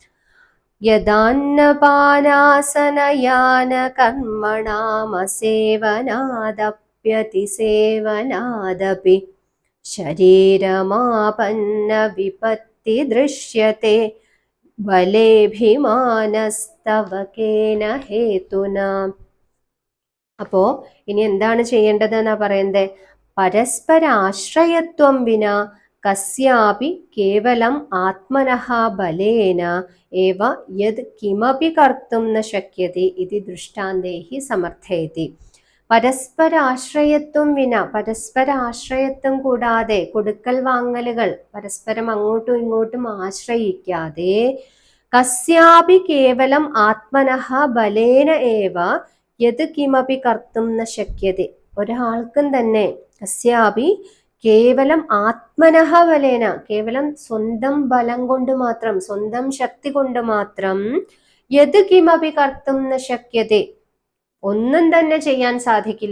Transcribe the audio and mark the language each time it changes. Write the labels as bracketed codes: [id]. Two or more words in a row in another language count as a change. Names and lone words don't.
[sa] യദാന്നപാനാസനയാന കർമ്മണാമസേവനാദപ്യതിസേവനാദപി ശരീരമാപന്ന വിപത്തി ദൃശ്യത്തെ ബലേഭിമാനസ്തവകേന ഹേതുന. [ml] അപ്പോ ഇനി എന്താണ് ചെയ്യേണ്ടത് എന്നാ പറയുന്നത്? [sa] പരസ്പരാശ്രയത്വം വിന കസ്യാപി കേവലം ആത്മനഃ ബലേന ഏവ യത് കിമപി കർത്തും ന ശക്യത്തെ ഇതി ദൃഷ്ടാന്തേഹി സമർത്ഥയതി. പരസ്പരാശ്രയത്വം വിന, [ml] പരസ്പരാശ്രയത്വം കൂടാതെ, കൊടുക്കൽ വാങ്ങലുകൾ പരസ്പരം അങ്ങോട്ടും ഇങ്ങോട്ടും ആശ്രയിക്കാതെ, കസ്യാപി [sa] കേവലം ആത്മനഃ ബലേന ഏവ യത് കിമപി കർത്തും ന ശക്യത്തെ, [ml] ഒരാൾക്കും തന്നെ [sa] കസ്യാപി കേവലം ആത്മനഃ ബലേന, [ml] കേവലം സ്വന്തം ബലം കൊണ്ട് മാത്രം, സ്വന്തം ശക്തി കൊണ്ട് മാത്രം, [sa] യത് കിമപി കർത്തും ന ശക്യത്തെ, [ml] ഒന്നും തന്നെ ചെയ്യാൻ സാധിക്കില്ല.